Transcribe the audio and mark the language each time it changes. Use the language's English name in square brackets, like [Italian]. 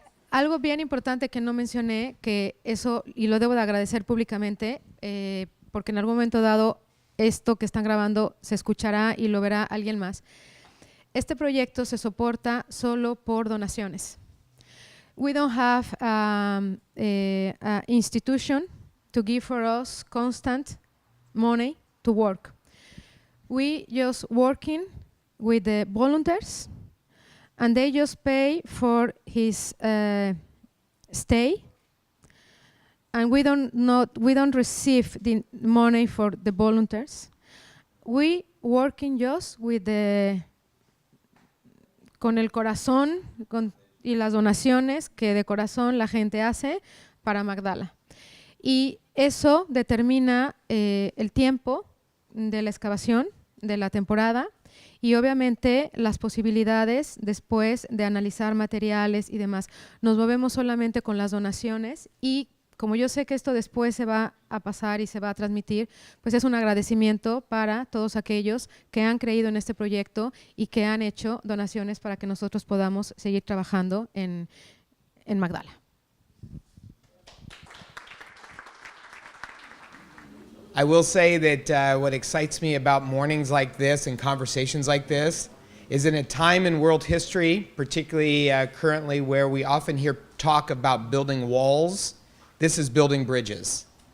[Spanish] Algo bien importante que no mencioné, que eso, y lo debo de agradecer públicamente, porque en algún momento dado esto que están grabando se escuchará y lo verá alguien más. Este proyecto se soporta solo por donaciones. [English] We don't have a institution to give for us constant money to work. We just working with the volunteers, and they just pay for his stay. And we don't receive the money for the volunteers. We working just with [Spanish] con el corazón y las donaciones que de corazón la gente hace para Magdala. Y eso determina el tiempo de la excavación, de la temporada, y obviamente las posibilidades después de analizar materiales y demás. Nos movemos solamente con las donaciones, y como yo sé que esto después se va a pasar y se va a transmitir, pues es un agradecimiento para todos aquellos que han creído en este proyecto y que han hecho donaciones para que nosotros podamos seguir trabajando en Magdala. [English] I will say that what excites me about mornings like this and conversations like this is in a time in world history, particularly currently where we often hear talk about building walls, this is building bridges.